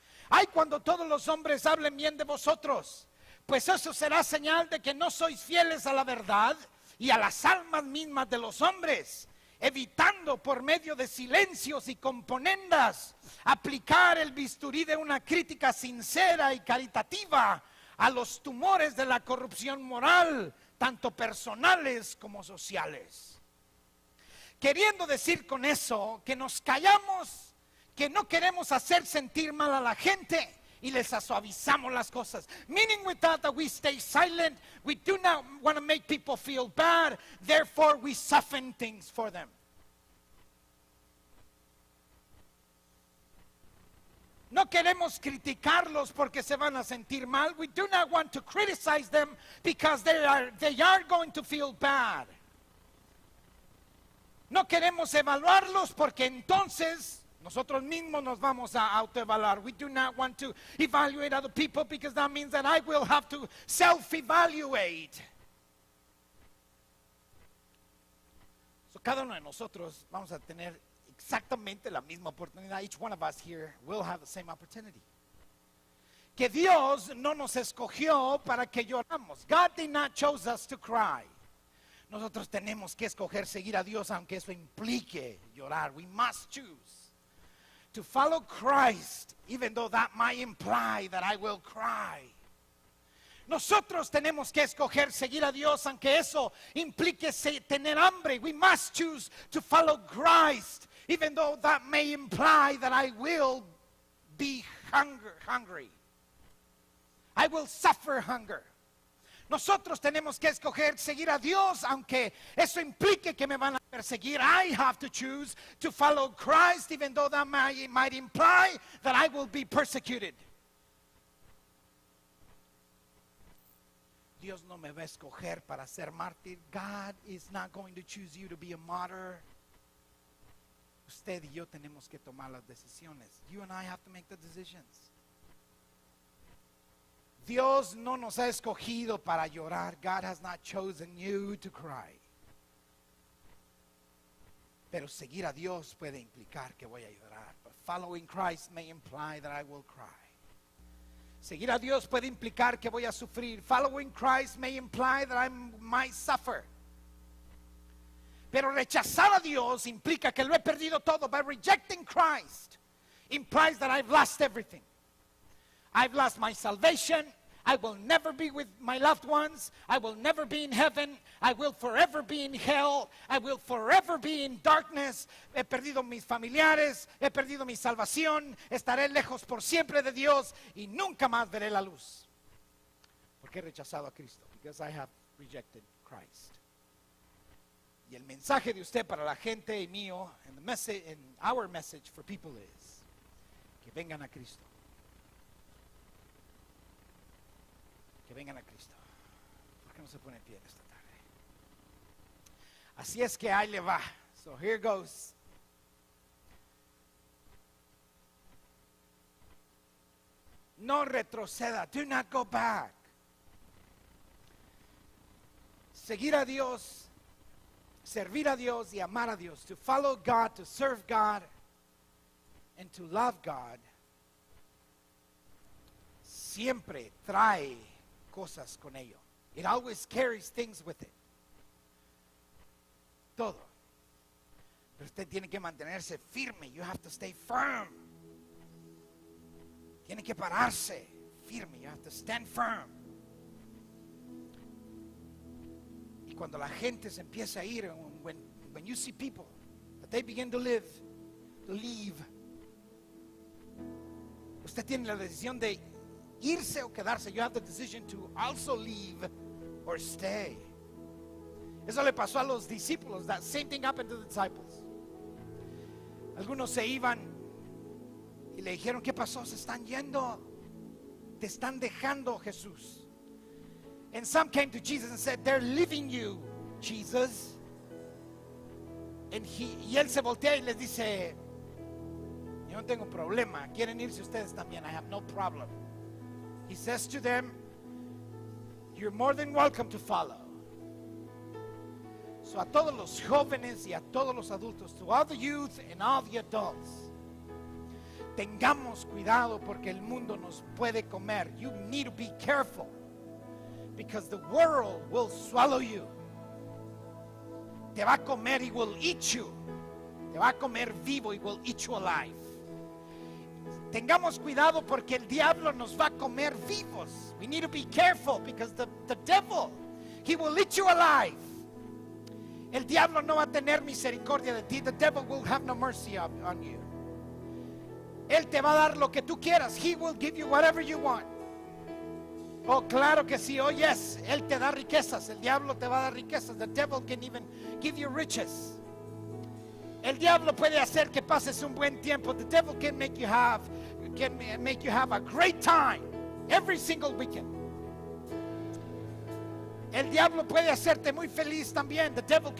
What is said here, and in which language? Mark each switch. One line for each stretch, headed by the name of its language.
Spanish: Ay, cuando todos los hombres hablen bien de vosotros, pues eso será señal de que no sois fieles a la verdad y a las almas mismas de los hombres, evitando por medio de silencios y componendas aplicar el bisturí de una crítica sincera y caritativa a los tumores de la corrupción moral, tanto personales como sociales. Queriendo decir con eso que nos callamos, que no queremos hacer sentir mal a la gente y les suavizamos las cosas.
English: Meaning with that we stay silent, we do not want to make people feel bad, therefore we soften things for them.
Spanish: No queremos criticarlos porque se van a sentir mal.
English: We do not want to criticize them because they are going to feel bad.
Spanish: No queremos evaluarlos porque entonces nosotros mismos nos vamos a autoevaluar.
English: We do not want to evaluate other people because that means that I will have to self-evaluate.
Spanish: So cada uno de nosotros vamos a tener exactamente la misma oportunidad.
English: Each one of us here will have the same opportunity.
Spanish: Que Dios no nos escogió para que lloramos.
English: God did not choose us to cry.
Spanish: Nosotros tenemos que escoger seguir a Dios aunque eso implique llorar.
English: We must choose to follow Christ even though that might imply that I will cry.
Spanish: Nosotros tenemos que escoger seguir a Dios aunque eso implique tener hambre.
English: We must choose to follow Christ even though that may imply that I will be hungry. I will suffer hunger.
Spanish: Nosotros tenemos que escoger seguir a Dios aunque eso implique que me van a perseguir.
English: I have to choose to follow Christ even though that might imply that I will be persecuted.
Spanish: Dios no me va a escoger para ser mártir.
English: God is not going to choose you to be a martyr.
Spanish: Usted y yo tenemos que tomar las decisiones.
English: You and I have to make the decisions.
Spanish: Dios no nos ha escogido para llorar.
English: God has not chosen you to cry.
Spanish: Pero seguir a Dios puede implicar que voy a llorar.
English: But following Christ may imply that I will cry.
Spanish: Seguir a Dios puede implicar que voy a sufrir.
English: Following Christ may imply that I might suffer.
Spanish: Pero rechazar a Dios implica que lo he perdido todo.
English: By rejecting Christ implies that I've lost everything. I've lost my salvation. I will never be with my loved ones. I will never be in heaven. I will forever be in hell. I will forever be in darkness.
Spanish: He perdido mis familiares. He perdido mi salvación. Estaré lejos por siempre de Dios y nunca más veré la luz. Porque he rechazado a Cristo.
English: Because I have rejected Christ.
Spanish: Y el mensaje de usted para la gente y mío,
English: and our message for people is
Spanish: que vengan a Cristo. Que vengan a Cristo. ¿Por qué no se pone en pie esta tarde? Así es que ahí le va.
English: So here goes.
Spanish: No retroceda.
English: Do not go back.
Spanish: Seguir a Dios, servir a Dios y amar a Dios.
English: To follow God, to serve God, and to love God.
Spanish: Siempre trae cosas con ello.
English: It always carries things with it.
Spanish: Todo. Pero usted tiene que mantenerse firme.
English: You have to stay firm.
Spanish: Tiene que pararse firme.
English: You have to stand firm.
Spanish: Y cuando la gente se empieza a ir,
English: when you see people that they begin to leave,
Spanish: usted tiene la decisión de irse o quedarse.
English: You have the decision to also leave or stay.
Spanish: Eso le pasó a los discípulos.
English: That same thing happened to the disciples.
Spanish: Algunos se iban y le dijeron, ¿qué pasó? Se están yendo. Te están dejando, Jesús.
English: And some came to Jesus and said, they're leaving you, Jesus.
Spanish: y él se voltea y les dice, yo no tengo problema, quieren irse ustedes también,
English: I have no problem. He says to them, you're more than welcome to follow.
Spanish: So a todos los jóvenes y a todos los adultos,
English: to all the youth and all the adults,
Spanish: tengamos cuidado porque el mundo nos puede comer.
English: You need to be careful because the world will swallow you.
Spanish: Te va a comer,
English: he will eat you.
Spanish: Te va a comer vivo,
English: he will eat you alive.
Spanish: Tengamos cuidado porque el diablo nos va a comer vivos.
English: We need to be careful because the devil, he will eat you alive.
Spanish: El diablo no va a tener misericordia de ti.
English: The devil will have no mercy on you.
Spanish: Él te va a dar lo que tú quieras.
English: He will give you whatever you want.
Spanish: Oh, claro que sí.
English: Oh, yes.
Spanish: Él te da riquezas. El diablo te va a dar riquezas.
English: The devil can even give you riches.
Spanish: El diablo puede hacer que pases un buen tiempo.
English: The devil can make you have a great time every single weekend.
Spanish: El diablo puede hacerte muy feliz también.
English: The devil can